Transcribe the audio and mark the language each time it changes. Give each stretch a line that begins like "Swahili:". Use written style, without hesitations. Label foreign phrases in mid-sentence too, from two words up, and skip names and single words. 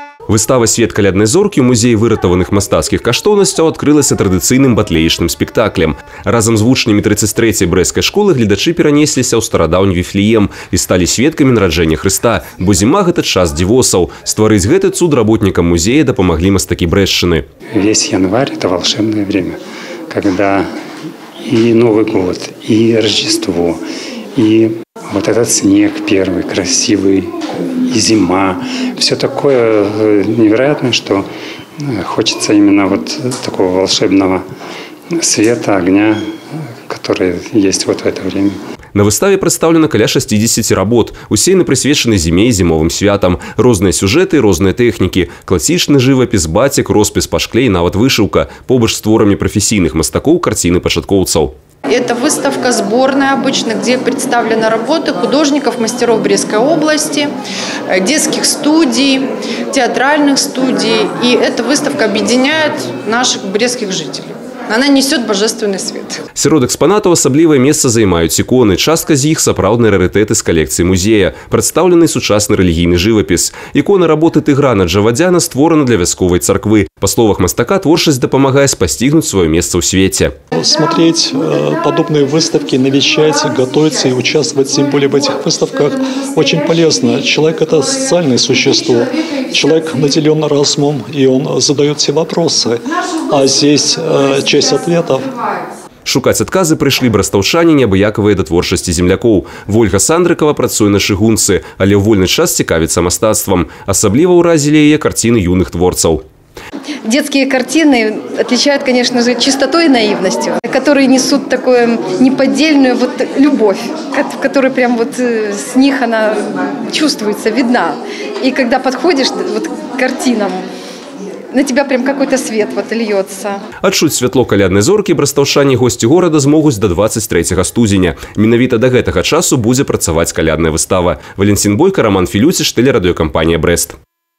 Belarusian: Выстава «Свет каляднай зоркі» у музеі выратаваных мастацкіх каштоўнасцяў адкрылася традыцыйным батлеечным спектаклем. Разам з вучнямі 33-й брэсцкай школы гледачы перанесліся ў старадаўні Віфлеем і сталі сведкамі нараджэння Хрыста, бо зіма – гэта час дзівосаў. Стварыць гэты цуд работнікам музея дапамаглі мастакі Брэсчыны.
Russian: Весь январь – это волшебное время, когда и Новый год, и Рождество, и вот этот снег первый, красивый, и зима. Все такое невероятное, что хочется именно вот такого волшебного света, огня, который есть вот в это время.
Belarusian: На выставе прадстаўлена каля 60 работ. Усе яны прысвечаны зіме і зімовым святам. Розныя сюжэты, розныя тэхнікі. Класічны жывапіс, бацік, роспіс па шкле і нават вышыўка. Побач з творамі прафесійных мастакоў карціны пачаткоўцаў.
Russian: Это выставка сборная обычно, где представлены работы художников, мастеров Брестской области, детских студий, театральных студий. И эта выставка объединяет наших брестских жителей. Она несет божественный свет.
Belarusian: Сярод экспанатаў асаблівае месца займаюць іконы. Частка з іх сапраўдныя рарытэты з калекцыі музея. Прадстаўлены сучасны рэлігійны жывапіс. Ікона работы Тыграна Джавадзяна створана для вясковай царквы. Па словах мастака, творчасць дапамагае спасцігнуць сваё месца ў свеце.
Russian: Смотреть подобные выставки, навещать, готовиться и участвовать, тем более в этих выставках, очень полезно. Человек – это социальное существо. Человек наделен разумом, и он задает все вопросы. А здесь часть ответов.
Belarusian: Шукаць адказы прыйшлі брастаўчане, неабыякавыя да творчасці землякоў. Вольга Сандрыкава працуе на чыгунцы, але ў вольны час цікавіцца мастацтвам. Асабліва ўразілі яе карціны юных творцаў.
Russian: Детские картины отличают, конечно же, чистотой и наивностью, которые несут такую неподдельную вот любовь, в которой прям вот с них она чувствуется, видна. И когда подходишь вот к картинам, на тебя прям какой-то свет вот льется.
Belarusian: Адчуць святло каляднай зоркі брастаўчане і госці горада змогуць до 23 студзеня. Менавіта да гэтага часу будзе працаваць калядная выстава. Валенцін Бойка, Роман Філюціч, тэлерадыёкампанія Брэст.